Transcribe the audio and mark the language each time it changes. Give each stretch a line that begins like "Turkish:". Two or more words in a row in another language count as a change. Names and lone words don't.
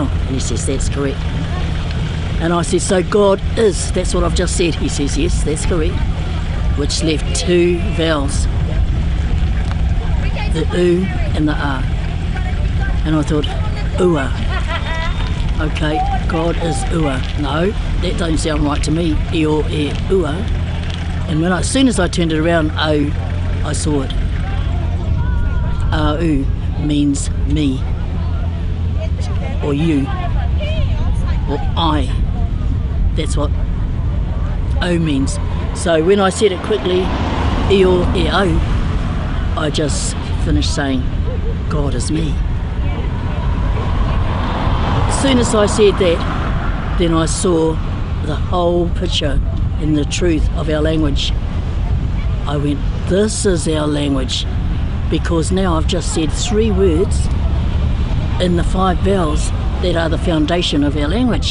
English: And he says, that's correct. And I said, so God is, that's what I've just said. He says, yes, that's correct. Which left two vowels, the U and the R. And I thought, ua. Okay, God is ua. No, that don't sound right to me. E-o, e, ua. And when as soon as I turned it around, O, I saw it. A-u means me, or you, or I. That's what O means. So when I said it quickly, e-o, e-o, I just finished saying, God is me. As soon as I said that, then I saw the whole picture and the truth of our language. I went, this is our language, because now I've just said 3 words in the 5 vowels that are the foundation of our language.